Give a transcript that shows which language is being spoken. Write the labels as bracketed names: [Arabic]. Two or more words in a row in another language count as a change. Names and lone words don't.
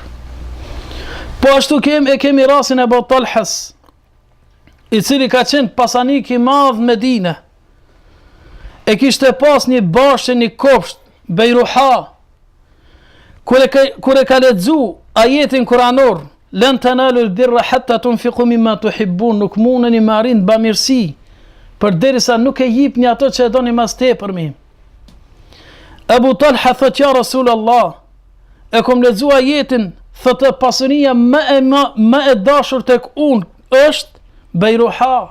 [Albanian] Po ashtu kemi rastin e Abu Talhas, i cili ka qenë pasanik i madh Medine. E kishte pas një bashkë, një kopsht, Bejruha, kur e ka lexu ajetin kuranor, [Arabic] لن تنالوا البر حتى تنفقوا مما تحبون, [Albanian] nuk mundeni me arrin bamirësi, përderisa nuk e jipni ato që e doni mas tepërmi. Abu Talha thot, ja Rasulullah, e kom lexu ajetin, thot pasunia më e dashur tek unë është Bejruha.